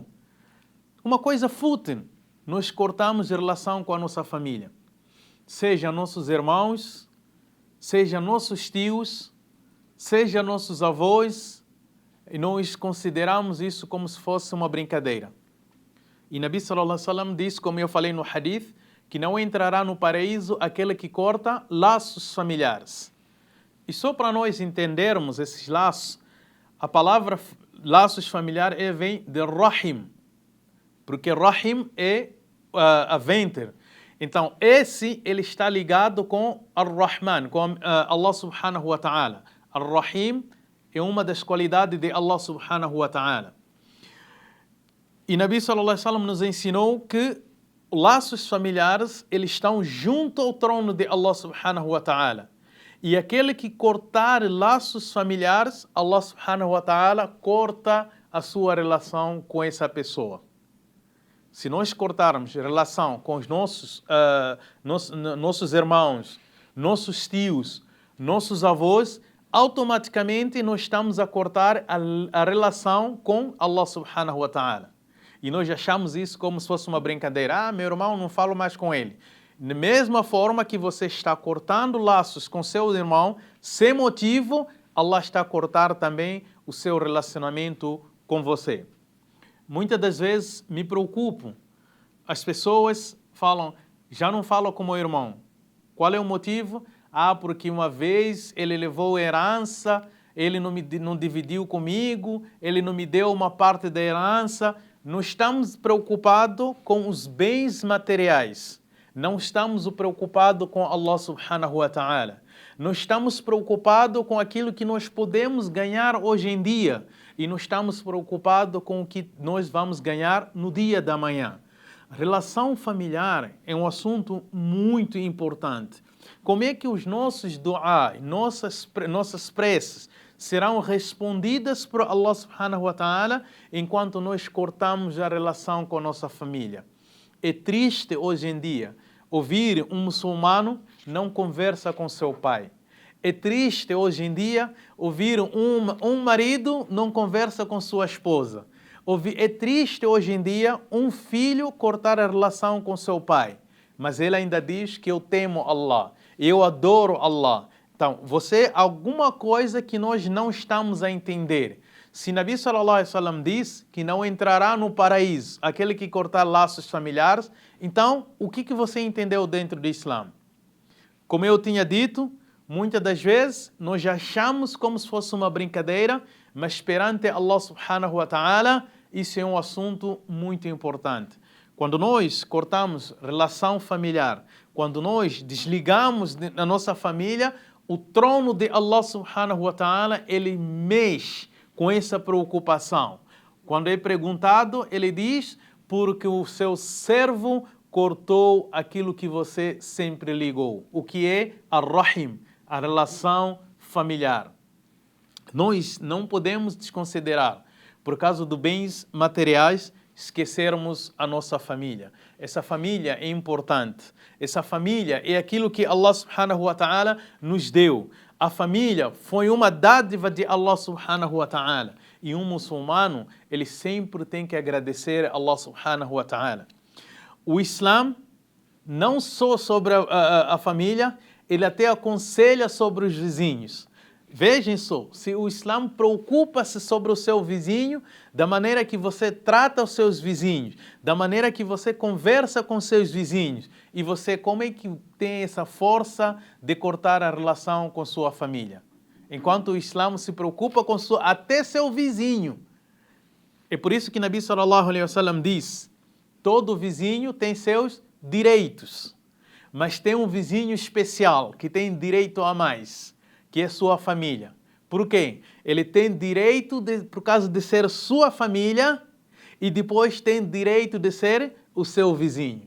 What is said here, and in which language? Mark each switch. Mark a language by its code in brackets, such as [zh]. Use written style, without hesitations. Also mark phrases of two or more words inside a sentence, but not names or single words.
[pt] Uma coisa fútil. Nós cortamos a relação com a nossa família. Seja nossos irmãos, seja nossos tios, seja nossos avós, e nós consideramos isso como se fosse uma brincadeira. E [ar] نبي صلى الله عليه وسلم [pt] diz, como eu falei no hadith, que não entrará no paraíso aquele que corta laços familiares. E só para nós entendermos esses laços, a palavra laços familiares vem de Rahim, porque Rahim é a ventre. Então, ele está ligado com Ar-Rahman, com [ar] الله سبحانه وتعالى. [pt] Ar-Rahim é uma das qualidades de [ar] الله سبحانه وتعالى. [pt] E [ar] نبي صلى الله عليه وسلم [pt] nos ensinou que laços familiares, eles estão junto ao trono de [ar] الله سبحانه وتعالى. [pt] E aquele que cortar laços familiares, [ar] الله سبحانه وتعالى [pt] corta a sua relação com essa pessoa. Se nós cortarmos relação com os nossos irmãos, nossos tios, nossos avós, automaticamente nós estamos a cortar a relação com [ar] الله سبحانه وتعالى. [pt] E nós achamos isso como se fosse uma brincadeira. Meu irmão, não falo mais com ele. Da mesma forma que você está cortando laços com seu irmão, sem motivo, Allah está a cortar também o seu relacionamento com você. Muitas das vezes me preocupo. As pessoas falam, já não falo com meu irmão. Qual é o motivo? Porque uma vez ele levou herança, ele não dividiu comigo, ele não me deu uma parte da herança. Não estamos preocupados com os bens materiais. Não estamos preocupados com [ar] الله سبحانه وتعالى. [pt] Não estamos preocupados com aquilo que nós podemos ganhar hoje em dia. E não estamos preocupados com o que nós vamos ganhar no dia da manhã. A relação familiar é um assunto muito importante. Como é que os nossos du'a, nossas preces, serão respondidas por [ar] الله سبحانه وتعالى [pt] enquanto nós cortamos a relação com a nossa família? É triste hoje em dia ouvir um muçulmano não conversa com seu pai. É triste hoje em dia ouvir um marido não conversa com sua esposa. É triste hoje em dia um filho cortar a relação com seu pai. Mas ele ainda diz que eu temo Allah, eu adoro Allah. Então, alguma coisa que nós não estamos a entender. Se [ar] نبي صلى الله عليه وسلم [pt] diz que não entrará no paraíso aquele que cortar laços familiares, então, o que você entendeu dentro do Islã? Como eu tinha dito, muitas das vezes nós achamos como se fosse uma brincadeira, mas perante [ar] الله سبحانه وتعالى, [pt] isso é um assunto muito importante. Quando nós cortamos relação familiar, quando nós desligamos da nossa família, o trono de [ar] الله سبحانه وتعالى, [pt] ele mexe com essa preocupação. Quando é perguntado, ele diz, porque o seu servo cortou aquilo que você sempre ligou. O que é ar-Rahim, a relação familiar. Nós não podemos desconsiderar, por causa dos bens materiais, esquecermos a nossa família. Essa família é importante. Essa família é aquilo que [ar] الله سبحانه وتعالى [pt] nos deu. A família foi uma dádiva de [ar] الله سبحانه وتعالى. [pt] E um muçulmano, ele sempre tem que agradecer a [ar] الله سبحانه وتعالى. [pt] O Islã não só sobre a família, ele até aconselha sobre os vizinhos. Vejam só, se o Islã preocupa-se sobre o seu vizinho, da maneira que você trata os seus vizinhos, da maneira que você conversa com seus vizinhos, e você como é que tem essa força de cortar a relação com sua família? Enquanto o Islã se preocupa com até seu vizinho. É por isso que [ar] نبي صلى الله عليه وسلم [pt] diz, todo vizinho tem seus direitos, mas tem um vizinho especial que tem direito a mais, que é sua família. Por quê? Ele tem direito por causa de ser sua família e depois tem direito de ser o seu vizinho.